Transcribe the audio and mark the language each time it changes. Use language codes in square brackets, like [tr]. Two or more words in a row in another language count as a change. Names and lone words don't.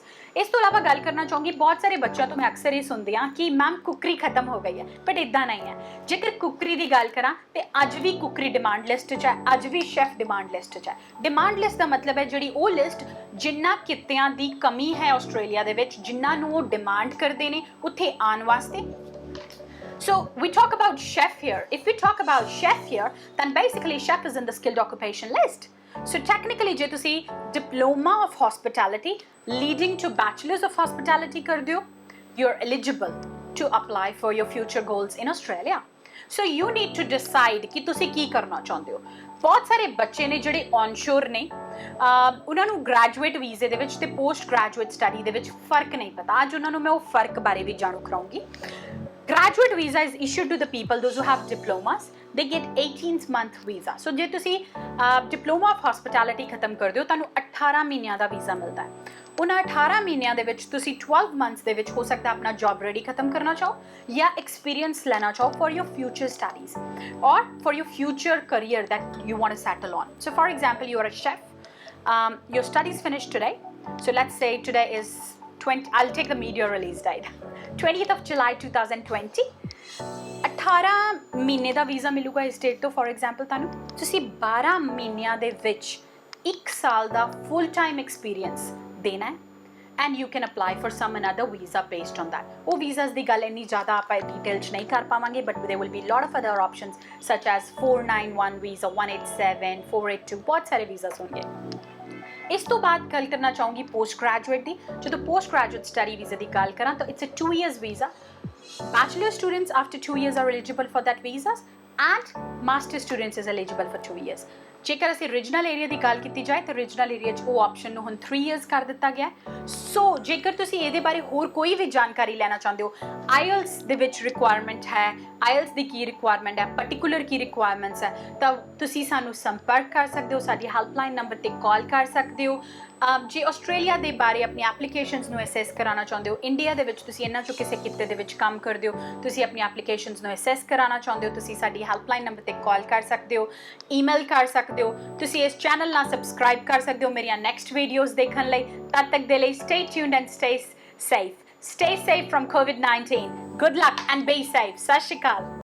[pa] ਇਸ ਤੋਂ ਇਲਾਵਾ ਗੱਲ ਕਰਨਾ ਚਾਹੂੰਗੀ, ਬਹੁਤ ਸਾਰੇ ਬੱਚਿਆਂ ਤੋਂ ਮੈਂ ਅਕਸਰ ਇਹ ਸੁਣਦੀ ਹਾਂ ਕਿ ਮੈਮ ਕੁੱਕਰੀ ਖਤਮ ਹੋ ਗਈ ਹੈ, ਬਟ ਇੱਦਾਂ ਨਹੀਂ ਹੈ। ਜੇਕਰ ਕੁੱਕਰੀ ਦੀ ਗੱਲ ਕਰਾਂ ਤੇ ਅੱਜ ਵੀ [en] cookery demand list [pa] 'ਚ ਹੈ, ਅੱਜ ਵੀ [en] chef demand list [pa] 'ਚ ਹੈ। [en] demand list [pa] ਦਾ ਮਤਲਬ ਹੈ ਜਿਹੜੀ ਉਹ ਲਿਸਟ ਜਿਨ੍ਹਾਂ ਕਿੱਤਿਆਂ ਦੀ ਕਮੀ ਹੈ ਆਸਟ੍ਰੇਲੀਆ ਦੇ ਵਿੱਚ, ਜਿਨ੍ਹਾਂ ਨੂੰ ਉਹ ਡਿਮਾਂਡ ਕਰਦੇ ਨੇ ਉੱਥੇ ਆਉਣ ਵਾਸਤੇ। [en] So we talk about chef here. If we talk about chef here, then basically chef is in the skilled occupation list. So technically [pa] ਜੇ ਤੁਸੀਂ [en] diploma of hospitality leading to bachelors of hospitality [pa] ਕਰਦੇ ਹੋ, [en] you're eligible to apply for your future goals in Australia. So you need to decide [pa] ਕਿ ਤੁਸੀਂ ਕੀ ਕਰਨਾ ਚਾਹੁੰਦੇ ਹੋ। ਬਹੁਤ ਸਾਰੇ ਬੱਚੇ ਨੇ ਜਿਹੜੇ ਔਨਸ਼ੋਰ ਨੇ, ਉਹਨਾਂ ਨੂੰ [en] graduate visa [pa] ਦੇ ਵਿੱਚ ਤੇ [en] post graduate study [pa] ਦੇ ਵਿੱਚ ਫਰਕ ਨਹੀਂ ਪਤਾ। ਅੱਜ ਉਹਨਾਂ ਨੂੰ ਮੈਂ ਉਹ ਫਰਕ ਬਾਰੇ ਵੀ ਜਾਣੂ ਕਰਾਉਂਗੀ। [en] Graduate visa is issued to the people those who have diplomas. They get 18-month visa. So [pa] ਜੇ ਤੁਸੀਂ [en] diploma of hospitality [pa] ਖਤਮ ਕਰਦੇ ਹੋ, ਤੁਹਾਨੂੰ 18 ਮਹੀਨਿਆਂ ਦਾ ਵੀਜ਼ਾ ਮਿਲਦਾ ਹੈ। ਉਹਨਾਂ 18 ਮਹੀਨਿਆਂ ਦੇ ਵਿੱਚ ਤੁਸੀਂ 12 months ਦੇ ਵਿੱਚ ਹੋ ਸਕਦਾ ਆਪਣਾ [en] job ready [pa] ਖਤਮ ਕਰਨਾ ਚਾਹੋ ਜਾਂ ਐਕਸਪੀਰੀਅੰਸ ਲੈਣਾ ਚਾਹੋ [en] for your future studies or for your future career that you want to settle on. So for example, you are a chef. Your studies finished today. So let's say today is I'll take the media release date, 20th of July 2020. [pa] 18 ਮਹੀਨੇ ਦਾ ਵੀਜ਼ਾ ਮਿਲੂਗਾ ਇਸ ਡੇਟ ਤੋਂ। [en] for example [pa] ਤੁਹਾਨੂੰ ਤੁਸੀਂ 12 ਮਹੀਨਿਆਂ ਦੇ ਵਿੱਚ 1 ਸਾਲ ਦਾ [en] full time experience [pa] ਦੇਣਾ ਹੈ [en] and you can apply for some another visa based on that. [pa] ਉਹ visas ਦੀ ਗੱਲ ਇੰਨੀ ਜ਼ਿਆਦਾ ਆਪਾਂ ਡਿਟੇਲ 'ਚ ਨਹੀਂ ਕਰ ਪਾਵਾਂਗੇ, [en] but there will be lot of other options such as 491 visa, 187, 482, [pa] ਬਹੁਤ ਸਾਰੇ visas ਹੋਣਗੇ। ਇਸ ਤੋਂ ਬਾਅਦ ਗੱਲ ਕਰਨਾ ਚਾਹੂੰਗੀ [en] post graduate [pa] ਦੀ। ਜਦੋਂ [en] post graduate study visa [pa] ਦੀ ਗੱਲ ਕਰਾਂ ਤਾਂ [en] it's a 2 years visa. Bachelor students after 2 years are eligible for that visa. and master students is eligible for 2 years. [pa] ਜੇਕਰ ਅਸੀਂ [en] regional area [pa] ਦੀ ਗੱਲ ਕੀਤੀ ਜਾਏ ਤਾਂ [en] regional area [pa] 'ਚ ਉਹ ਆਪਸ਼ਨ ਨੂੰ ਹੁਣ 3 ਇਅਰਸ ਕਰ ਦਿੱਤਾ ਗਿਆ। ਸੋ ਜੇਕਰ ਤੁਸੀਂ ਇਹਦੇ ਬਾਰੇ ਹੋਰ ਕੋਈ ਵੀ ਜਾਣਕਾਰੀ ਲੈਣਾ ਚਾਹੁੰਦੇ ਹੋ, ਆਈਐਲਸ ਦੇ ਵਿੱਚ ਰਿਕੁਆਇਰਮੈਂਟ ਹੈ, ਆਈਐਲਸ ਦੀ ਕੀ ਰਿਕੁਆਇਰਮੈਂਟ ਹੈ, ਪਾਰਟਿਕੂਲਰ ਕੀ ਰਿਕੁਆਇਰਮੈਂਟਸ ਹੈ, ਤਾਂ ਤੁਸੀਂ ਸਾਨੂੰ ਸੰਪਰਕ ਕਰ ਸਕਦੇ ਹੋ, ਸਾਡੀ [en] helpline number [pa] ਤੇ ਕਾਲ ਕਰ ਸਕਦੇ ਹੋ। ਜੇ ਆਸਟ੍ਰੇਲੀਆ ਦੇ ਬਾਰੇ ਆਪਣੀ ਐਪਲੀਕੇਸ਼ਨਸ ਨੂੰ ਅਸੈਸ ਕਰਾਉਣਾ ਚਾਹੁੰਦੇ ਹੋ, ਇੰਡੀਆ ਦੇ ਵਿੱਚ ਤੁਸੀਂ ਇਹਨਾਂ 'ਚੋਂ ਕਿਸੇ ਕਿੱਤੇ ਦੇ ਵਿੱਚ ਕੰਮ ਕਰਦੇ ਹੋ, ਤੁਸੀਂ ਆਪਣੀ ਐਪਲੀਕੇਸ਼ਨਸ ਨੂੰ ਅਸੈਸ ਕਰਾਉਣਾ ਚਾਹੁੰਦੇ ਹੋ, ਤੁਸੀਂ ਸਾਡੀ [en] helpline number [pa] ਤੇ ਕਾਲ ਕਰ ਸਕਦੇ ਹੋ, ਈਮੇਲ ਕਰ ਸਕਦੇ ਹੋ। ਤੁਸੀਂ ਇਸ ਚੈਨਲ ਨਾਲ ਸਬਸਕ੍ਰਾਈਬ ਕਰ ਸਕਦੇ ਹੋ ਮੇਰੀਆਂ [en] next videos [pa] ਦੇਖਣ ਲਈ। ਤਦ ਤੱਕ ਦੇ ਲਈ [en] stay tuned and stay safe. Stay safe from COVID-19. Good luck and be safe. [pa] ਸਤ ਸ੍ਰੀ ਅਕਾਲ.